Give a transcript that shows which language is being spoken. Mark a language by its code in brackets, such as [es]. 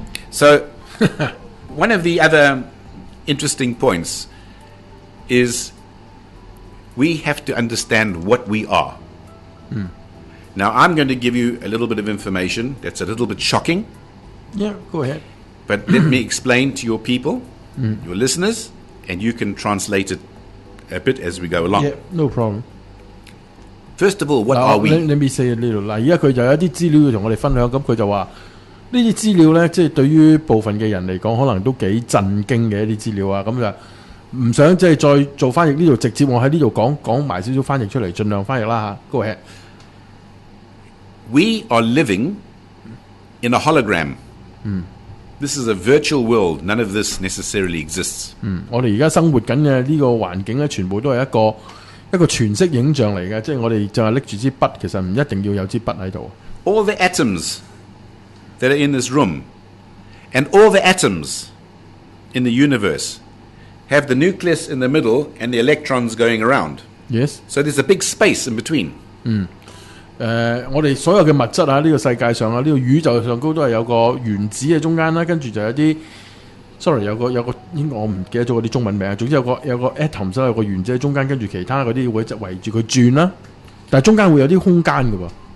[en] So, one of the other interesting points is we have to understand what we are. Now, I'm going to give you a little bit of information that's a little bit shocking. Yeah, go ahead. But let me explain to your people, your listeners, and you can translate it a bit as we go along. Yeah, no problem. First of all, what are we? Let me say a little. [yue] 嗱，而家佢就有啲資料要同我哋分享，咁佢就話呢啲資料咧，即係對於部分嘅人嚟講，可能都幾震驚嘅一啲資料啊。咁就唔想即係再做翻譯，呢度直接我喺呢度講埋少少翻譯出嚟，盡量翻譯啦嚇。 [en] Go ahead. We are living in a hologram. This is a virtual world. None of this necessarily exists. [yue] 我哋而家生活緊嘅呢個環境咧，全部都係一個全息影像嚟嘅，即係我哋就係拎住支筆，其實唔一定要有支筆喺度。 [en] All the atoms that are in this room, and all the atoms in the universe, have the nucleus in the middle and the electrons going around. Yes. So there's a big space in between. [yue] 我哋所有嘅物質啊，呢個世界上啊，呢個宇宙上高都係有個原子喺中間啦，跟住就有啲 sorry 有個應該我唔記得咗嗰啲中文名，總之有個 atom 有個原子喺中間，跟住其他嗰啲會圍住佢轉啦，但係中間會有啲空間嘅喎。